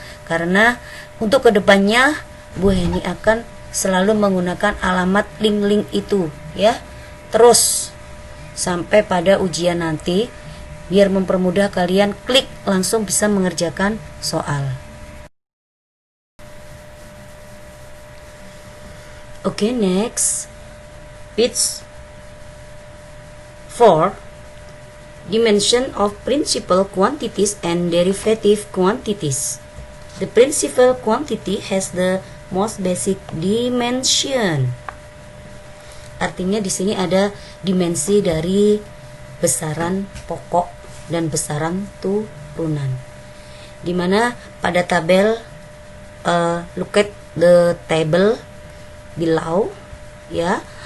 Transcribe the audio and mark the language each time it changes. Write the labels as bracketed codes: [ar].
[id] Karena untuk kedepannya Bu Heni akan selalu menggunakan alamat link-link itu ya, terus sampai pada ujian nanti, biar mempermudah kalian klik langsung bisa mengerjakan soal. [en] Oke, next page 4, dimension of principal quantities and derivative quantities. The principal quantity has the most basic dimension. [id] Artinya di sini ada dimensi dari besaran pokok dan besaran turunan. Dimana pada tabel [en] look at the table below [id] ya.